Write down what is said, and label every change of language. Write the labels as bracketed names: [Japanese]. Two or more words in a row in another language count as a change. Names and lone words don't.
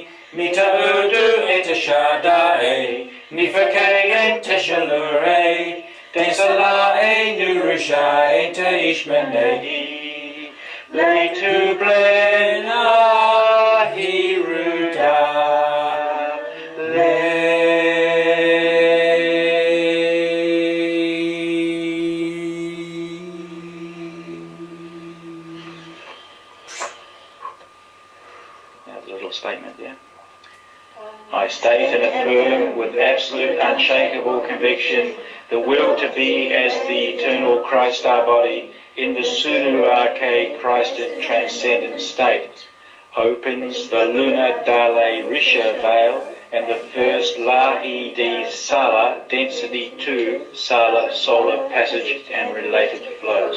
[English] Mita udu eteshadae, nifake enteshalure. Tesalae nurusha ente Leitu blena hiruda. Little statement there. I state and affirm with absolute unshakable conviction the will to be as the eternal Christ our body in the Sunu Arche Christed transcendent state opens the Luna Dale Risha veil and the first Lahi di Sala density 2 Sala solar passage and related flow.